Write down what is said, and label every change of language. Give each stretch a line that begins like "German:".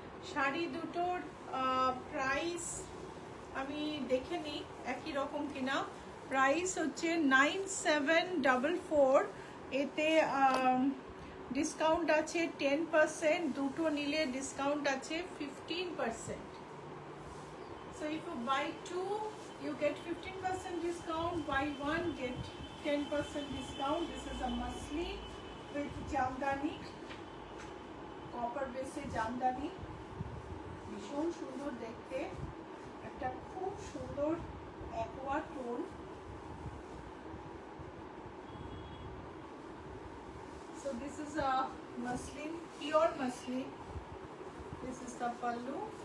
Bangla: শাড়ি দুটোর প্রাইস আমি দেখে নিই একই রকম কিনা। প্রাইস হচ্ছে 9744। এতে ডিসকাউন্ট আছে 10%, দুটো নিলে ডিসকাউন্ট আছে 15%।
English: So if you buy two, you get 15% discount. Buy one, get 10% discount. This is a muslin with jamdani, copper base jamdani.
Bangla: ভীষণ সুন্দর দেখতে, একটা খুব সুন্দর aqua tone.
English: So this is a muslin, pure muslin. This is the pallu.